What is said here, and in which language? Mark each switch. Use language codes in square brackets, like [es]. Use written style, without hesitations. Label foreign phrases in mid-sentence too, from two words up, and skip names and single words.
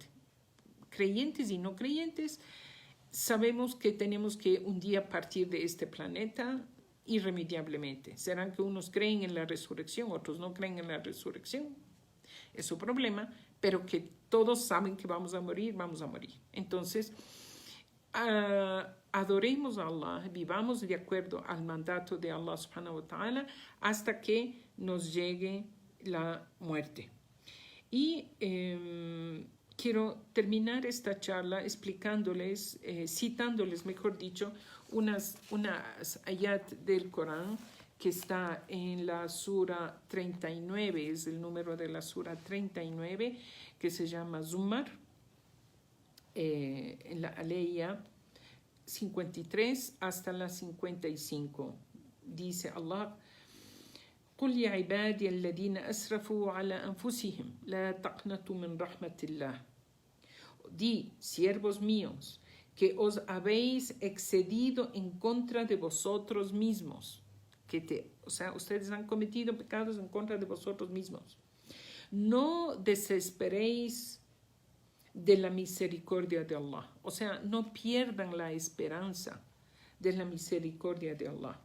[es] Creyentes y no creyentes, sabemos que tenemos que un día partir de este planeta irremediablemente. Serán que unos creen en la resurrección, otros no creen en la resurrección. Es su problema, pero que todos saben que vamos a morir, vamos a morir. Entonces, adoremos a Allah, vivamos de acuerdo al mandato de Allah [ar] سبحانه وتعالى [es] hasta que nos llegue la muerte. Y quiero terminar esta charla explicándoles, citándoles, mejor dicho, unas ayat del Corán que está en la sura 39, es el número de la sura 39, que se llama Zumar, en la aleya 53 hasta la 55. Dice Allah: [ar] قل يا عبادي الذين أسرفوا على أنفسهم لا تقنطوا من رحمة الله. [es] Di, siervos míos, que os habéis excedido en contra de vosotros mismos, o sea, ustedes han cometido pecados en contra de vosotros mismos. No desesperéis de la misericordia de Allah, o sea, no pierdan la esperanza de la misericordia de Allah.